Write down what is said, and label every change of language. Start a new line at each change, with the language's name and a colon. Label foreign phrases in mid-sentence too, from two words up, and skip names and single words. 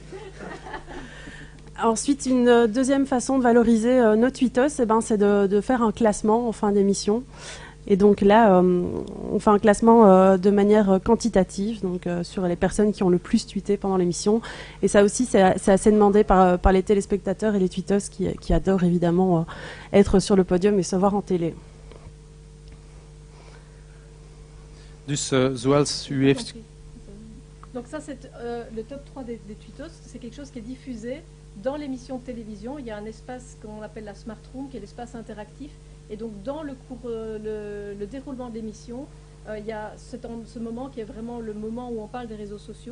French: Ensuite, une deuxième façon de valoriser nos tweetos, c'est de faire un classement en fin d'émission. Et donc là, on fait un classement de manière quantitative, donc sur les personnes qui ont le plus tweeté pendant l'émission. Et ça aussi, c'est assez demandé par les téléspectateurs et les tweetos qui adorent évidemment être sur le podium et se voir en télé.
Dutch: Dus zoals u heeft...
French: Donc ça, c'est le top 3 des tweetos. C'est quelque chose qui est diffusé dans l'émission de télévision. Il y a un espace qu'on appelle la Smart Room, qui est l'espace interactif. Et donc, dans le déroulement de l'émission, il y a ce moment qui est vraiment le moment où on parle des réseaux sociaux.